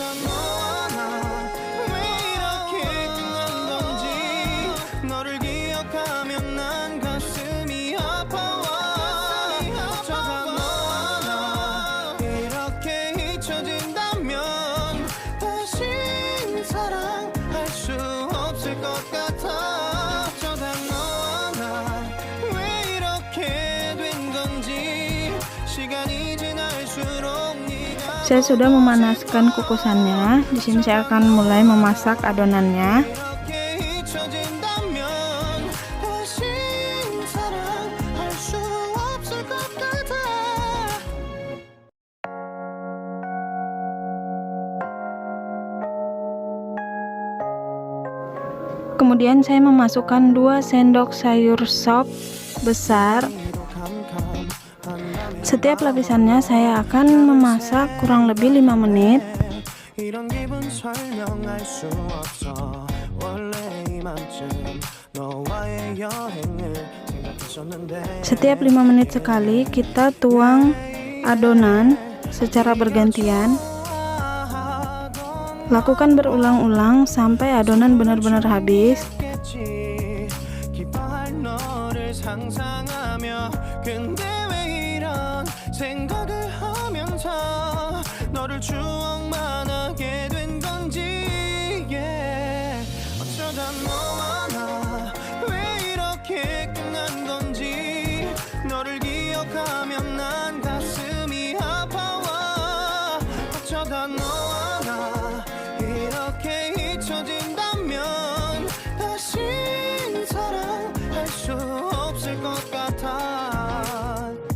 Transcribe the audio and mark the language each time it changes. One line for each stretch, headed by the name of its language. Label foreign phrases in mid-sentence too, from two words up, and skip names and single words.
Korean: 너와 나 왜 이렇게 끝난 건지 너를 기억하면 난 가슴이 아파와 어쩌다 너와 나 이렇게 잊혀진다면 다시 사랑할 수 없을 것 같아 어쩌다 너와 나 왜 이렇게 된 건지 시간이 지날수록 네가
Indonesian: Saya sudah memanaskan kukusannya. Di sini saya akan mulai memasak adonannya.
Korean: 이렇게 잊혀진다면 다시 사랑할 수 없을 것 같아
Indonesian: Kemudian saya memasukkan 2 sendok sayur sop besar. Setiap lapisannya saya akan memasak kurang lebih 5 menit.
Korean: 이런 기분 설명할 수 없어 원래 이맘쯤 너와의 여행을 생각했었는데
Indonesian: Setiap 5 menit sekali kita tuang adonan secara bergantian. Lakukan berulang-ulang sampai adonan benar-benar habis.
Korean: 겠지 기뻐할 너를 상상하며 근데 왜 이런 생각을 하면서 너를 추억만 하게 된 건지 yeah. 어쩌다 너와 나 왜 이렇게 끝난 건지 너를 기억하면 난 가슴이 아파와 어쩌다 너와 나 이렇게 잊혀진다면 다시 사랑할 수 없을 것 같아